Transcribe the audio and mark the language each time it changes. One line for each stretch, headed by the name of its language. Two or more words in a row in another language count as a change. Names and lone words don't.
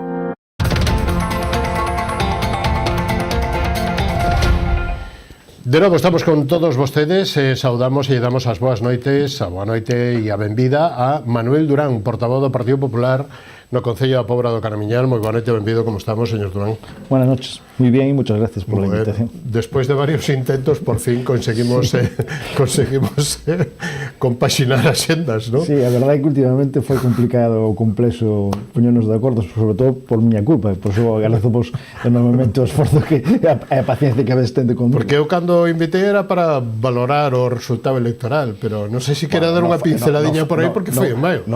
Galician: De novo, estamos con todos vostedes, saudamos e damos as boas noites, a boa noite e a benvida a Manuel Durán, portavoz do Partido Popular no Concello da Pobra do Caramiñal. Moi boa noite, benvido, como estamos, señor Durán?
Spanish: Buenas noches, muy bien y muchas gracias por la invitación. Después de varios intentos, por fin conseguimos
Galician: compaxinar as sendas,
Spanish: ¿no?
Galician: Sí, a verdade é que últimamente foi complicado ou complexo poñernos de acordo, sobre todo por miña culpa, por iso agradecemos enormemente o esforzo que a paciencia que
Spanish: habéis tende conmigo.
Galician: Porque eu cando invitei era para valorar o resultado electoral, pero non sei se quera dar unha pinceladiña por aí, porque foi en maio.